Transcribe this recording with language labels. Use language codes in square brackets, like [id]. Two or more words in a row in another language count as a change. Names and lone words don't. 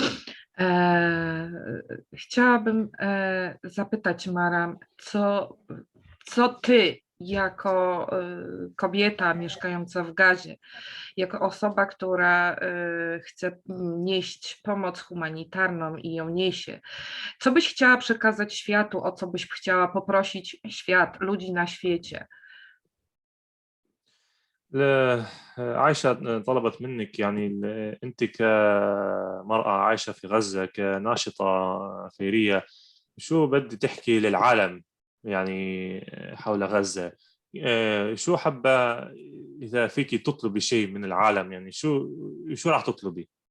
[pl] Chciałabym zapytać Maram, co ty jako kobieta mieszkająca w Gazie, jako osoba, która chce nieść pomoc humanitarną i ją niesie, co byś chciała przekazać światu, o co byś chciała poprosić świat, ludzi na świecie? [ar] عائشة طلبت منك يعني أنت كمرأة عايشة في غزة كناشطة خيرية، شو بدي تحكي للعالم يعني حول غزة؟ شو حابة إذا فيك تطلبي شيء من العالم، يعني شو راح تطلبي؟